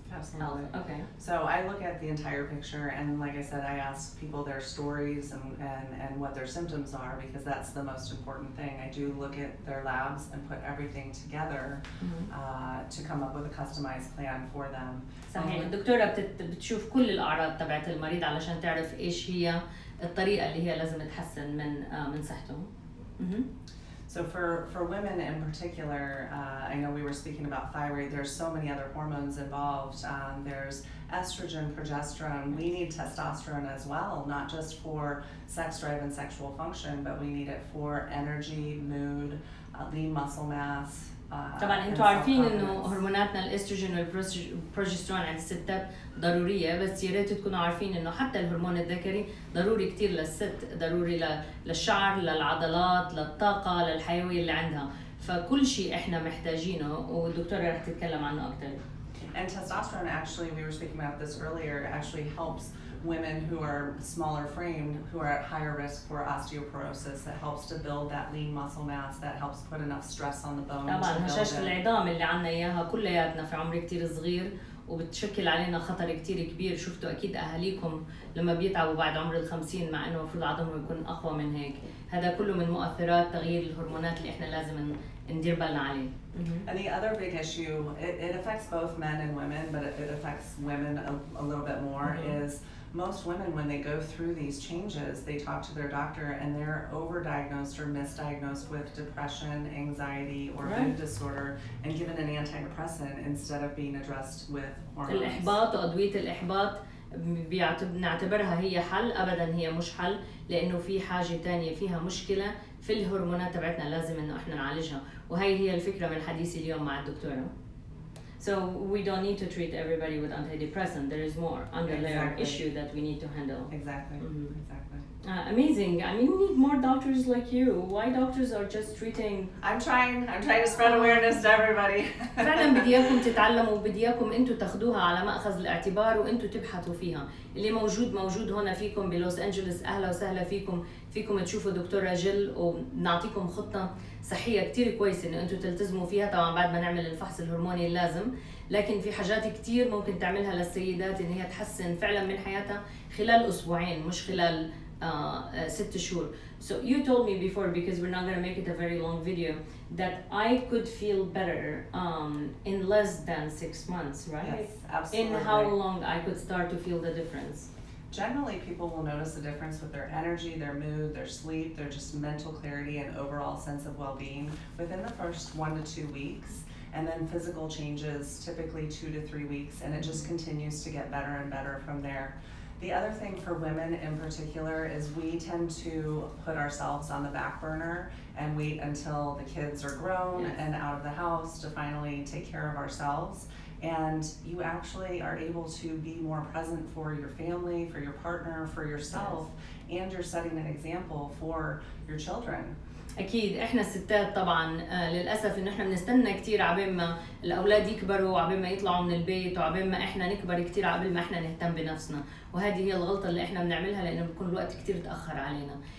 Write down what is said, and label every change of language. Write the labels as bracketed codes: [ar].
[en] Absolutely. Health. Okay. So I look at the entire picture, and like I said, I ask people their stories and what their symptoms are, because that's the most important thing. I do look at their labs and put everything together to come up with a customized plan for them. [ar] صحيح. الدكتورة بتشوف كل الأعراض تبعت المريض علشان تعرف إيش هي الطريقة اللي هي لازم تحسن من صحته. [en] So for women in particular, I know we were speaking about thyroid. There's so many other hormones involved. There's estrogen, progesterone. We need testosterone as well, not just for sex drive and sexual function, but we need it for energy, mood, lean muscle mass. [ar] طبعا انتوا عارفين انه هرموناتنا الاستروجين والبروجسترون عند الستات ضروريه، بس يا ريت تكونوا عارفين انه حتى الهرمون الذكري ضروري كتير للست، ضروري للشعر، للعضلات، للطاقه، للحيويه اللي عندها. فكل شيء احنا محتاجينه، والدكتوره رح تتكلم عنه اكثر. [en] And testosterone, actually, we were speaking about this earlier, actually helps women who are smaller framed, who are at higher risk for osteoporosis. That helps to build that lean muscle mass, that helps put enough stress on the bone. [ar] طبعا هشاشة العظام اللي عنا اياها كلياتنا في عمر كتير صغير وبتشكل علينا خطر كتير كبير. شفتوا اكيد اهاليكم لما بيتعبوا بعد عمر ال50 مع انه المفروض عظمهم يكون اقوى من هيك. هذا كله من مؤثرات تغيير الهرمونات اللي احنا لازم ندير بالنا عليه. [en] And the other big issue, it affects both men and women, but it affects women a little bit more, is most women, when they go through these changes, they talk to their doctor and they're overdiagnosed or misdiagnosed with depression, anxiety, or mood disorder and given an antidepressant instead of being addressed with hormones. [ar] الإحباط وأدوية الإحباط بنعتبرها هي حل، أبداً هي مش حل، لأنه في حاجة تانية فيها مشكلة في الهرمونات تبعتنا لازم إنه إحنا نعالجها، وهي هي الفكرة من حديثي اليوم مع الدكتورة. [en] So we don't need to treat everybody with antidepressant. There is more underlying issue that we need to handle. Exactly. Exactly. Amazing. I mean, we need more doctors like you. Why doctors are just treating? I'm trying to spread awareness to everybody. [ar] فعلا بدي اياكم تتعلموا وبدي اياكم انتم تاخذوها على مأخذ الاعتبار وانتم تبحثوا فيها. اللي موجود هنا فيكم بلوس انجلوس، اهلا وسهلا فيكم تشوفوا دكتورة جيل ونعطيكم خطة صحية كتير كويسة انه انتم تلتزموا فيها، طبعا بعد ما نعمل الفحص الهرموني اللازم، لكن في حاجات كتير ممكن تعملها للسيدات ان هي تحسن فعلا من حياتها خلال اسبوعين مش خلال 6 شهور. [en] So you told me before, because we're not going to make it a very long video, that I could feel better in less than 6 months, right? Yes, absolutely. In how long I could start to feel the difference? Generally, people will notice the difference with their energy, their mood, their sleep, their just mental clarity and overall sense of well-being within the first 1 to 2 weeks. And then physical changes, typically 2 to 3 weeks, and it just continues to get better and better from there. The other thing for women in particular is we tend to put ourselves on the back burner and wait until the kids are grown and out of the house to finally take care of ourselves. And you actually are able to be more present for your family, for your partner, for yourself, and you're setting an example for your children. [ar] أكيد إحنا الستات طبعاً للأسف إنه إحنا بنستنى كتير عبين ما الأولاد يكبروا وعبين ما يطلعوا من البيت وعبين ما إحنا نكبر كتير قبل ما إحنا نهتم بنفسنا، وهذه هي الغلطة اللي إحنا بنعملها لأنه بيكون الوقت كتير تأخر علينا.